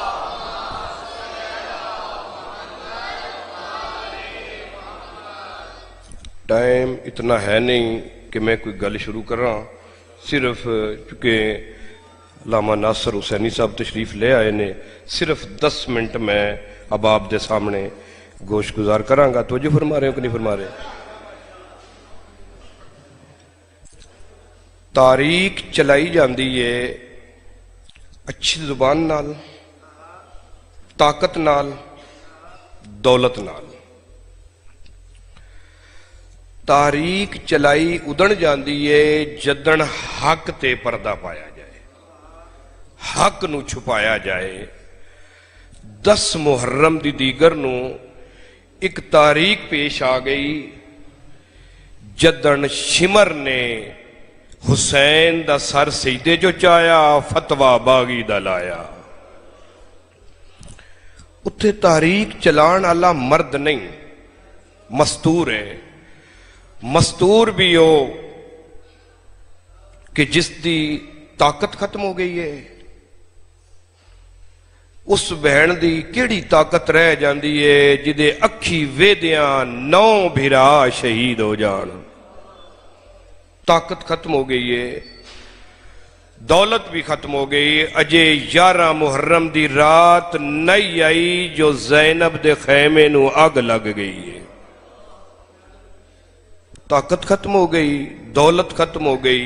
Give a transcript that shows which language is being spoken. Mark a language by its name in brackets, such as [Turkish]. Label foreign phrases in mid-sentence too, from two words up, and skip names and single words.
[Punjabi] ٹائم اتنا ہے نہیں کہ میں کوئی گل شروع کر رہا، صرف چونکہ علامہ ناصر حسینی صاحب تشریف لے آئے نے، صرف 10 منٹ میں اب آپ دے سامنے گوش گزار کراں گا۔ [Urdu] توجہ فرما رہے ہو کہ نہیں فرما رہے؟ [Punjabi] تاریخ چلائی جاندی ہے اچھی زبان نال، طاقت نال، دولت نال۔ تاریخ چلائی ادن جاندی ہے جدن حق تے پردہ پایا جائے، حق نو چھپایا جائے۔ 10 محرم دی دیگر نو ایک تاریخ پیش آ گئی جدن شمر نے حسین دا سر سجدے جو چایا، فتوہ باغی دا لایا۔ اتھے تاریخ چلان والا مرد نہیں، مستور ہے۔ مستور بھی ہو کہ جس دی طاقت ختم ہو گئی ہے، اس بہن دی کیڑی طاقت رہ جاندی ہے جدے اکھی ویدیاں 9 بھرا شہید ہو جان۔ طاقت ختم ہو گئی ہے، دولت بھی ختم ہو گئی۔ اجے 11 محرم دی رات نہیں آئی جو زینب دے خیمے نو اگ لگ گئی ہے۔ طاقت ختم ہو گئی، دولت ختم ہو گئی۔